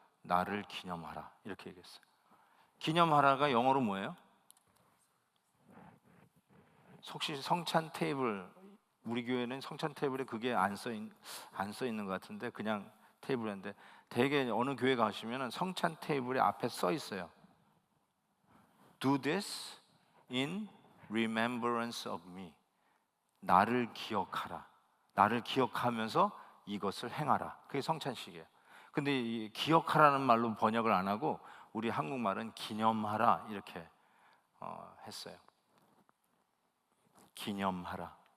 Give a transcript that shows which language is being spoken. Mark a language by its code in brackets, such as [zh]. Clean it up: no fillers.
[ko] 나를 기념하라 이렇게 얘기했어요. 기념하라가 영어로 뭐예요? 혹시 성찬 테이블, 우리 교회는 성찬 테이블에 그게 안 써 있는 것 같은데 그냥 테이블인데 대개 어느 교회 가시면 성찬 테이블에 앞에 써 있어요. [en] Do this in remembrance of me. [ko] 나를 기억하라. 나를 기억하면서 이것을 행하라. 그게 성찬식이에요. 근데 이 기억하라는 말로 번역을 안 하고 우리 한국말은 기념하라 이렇게 했어요. 기념하라.